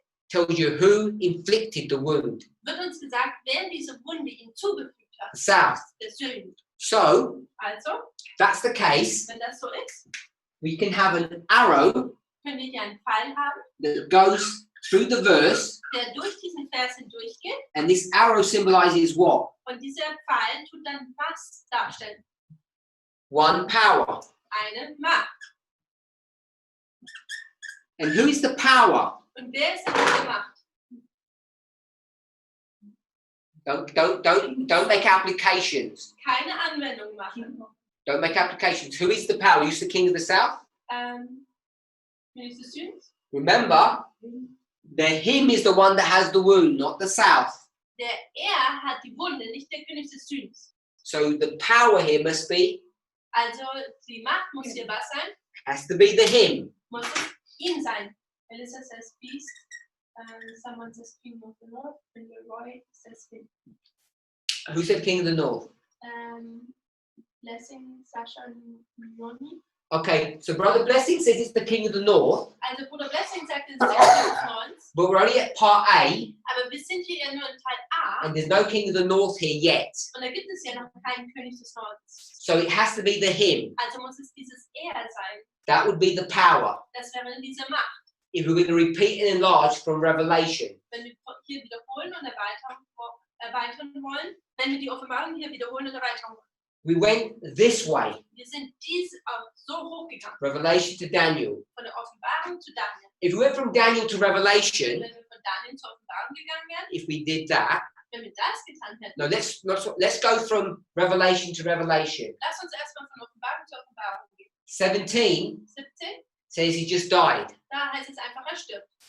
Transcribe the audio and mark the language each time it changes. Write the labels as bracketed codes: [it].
[en] tells you who inflicted the wound. [de] wird uns gesagt, wer diese Wunde ihm zugefügt hat. [en] The South. [de] Der Süden. [en] So, [de] Also, [en] that's the case. [de] wenn das so ist, [en] We can have an arrow [de] können wir hier einen Pfeil haben, [en] that goes through the verse, [de] der durch diesen Vers hindurchgeht. [en] and this arrow symbolizes what? [de] Und dieser Pfeil tut dann was darstellen? [en] One power. [de] Eine Macht. [en] And who is the power? [de] Und wer ist denn diese Macht? [en] Don't make applications. [de] Keine Anwendung machen. [en] Don't make applications. Who is the power? Who's the king of the south? [de] König des Südens. [en] Remember, the him is the one that has the wound, not the south. [de] Der hat die Wunde, nicht der König des Südens. [en] So the power here must be, [de] Also die Macht muss hier was sein? [en] has to be the him. [de] Muss es ihn sein. [en] Melissa says beast. Someone says king of the north. And Roy says him. Who said king of the north? Blessing, Sasha, and Noni. Okay, so Brother Blessing says it's the king of the north, [de] Also Bruder Blessing sagt, es ist der König des Nordens. [en] but we're only at part A, [de] Aber wir sind hier ja nur in Teil A. [en] and there's no king of the north here yet. [de] Und da gibt es ja noch keinen König des Nordens. [en] So it has to be the him. [de] Also muss es dieses sein. [en] That would be the power. [de] Das wäre diese Macht. [en] If we're going to repeat and enlarge from Revelation. [de] Wenn wir hier wiederholen und erweitern wollen, wenn wir die Offenbarung hier wiederholen und erweitern wollen. [en] We went this way, [de] Wir sind so hochgegangen, [en] Revelation to Daniel. [de] von der Offenbarung zu Daniel. [en] If we went from Daniel to Revelation, [de] Wenn wir von Daniel zur Offenbarung gegangen wären, [en] if we did that, [de] wenn wir das getan hätten, [en] no, let's go from Revelation to Revelation. [de] lass uns erstmal von Offenbarung zu Offenbarung gehen. 17 17, [en] says he just died. [de] da heißt es einfach, er stirbt.